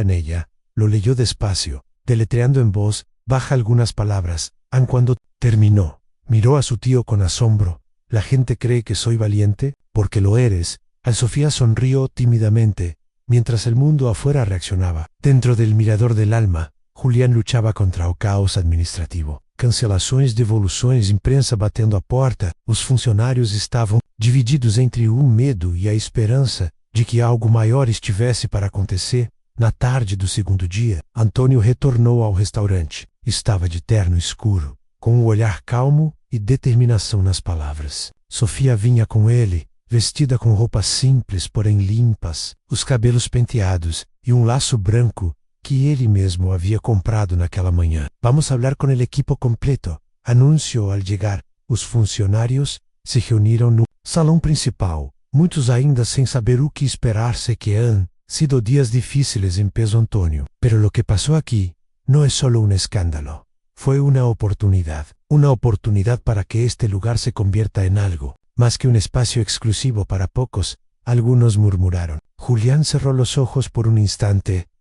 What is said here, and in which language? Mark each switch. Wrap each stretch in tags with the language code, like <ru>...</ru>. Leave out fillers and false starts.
<es>En ella, lo leyó despacio, deletreando en voz baja algunas palabras. Ann, cuando terminó, miró a su tío con asombro. ¿La gente cree que soy valiente? Porque lo eres. Sofía sonrió tímidamente, mientras el mundo afuera reaccionaba. Dentro del Mirador del Alma, Julián luchaba contra un caos administrativo.</es> <pt>cancelações, devoluções, imprensa batendo a porta. Os funcionários estavam divididos entre o medo e a esperança de que algo maior estivesse para acontecer. Na tarde do segundo dia, Antônio retornou ao restaurante. Estava de terno escuro, com um olhar calmo e determinação nas palavras. Sofia vinha com ele, vestida com roupas simples, porém limpas, os cabelos penteados e um laço branco que ele mesmo havia comprado naquela manhã. Vamos falar com</pt> <es>el equipo completo,</es> <pt>anunciou al chegar. Os funcionários se reuniram no salão principal, muitos ainda sem saber o que esperar.</pt> <es>Se que han sido dias difíceis, empezó Antônio. Pero lo que pasó aquí no es solo un escándalo. Fue una oportunidad para que este lugar se convierta en algo más que un espacio exclusivo para pocos. Algunos murmuraron. Julián cerró los ojos por un instante.</es>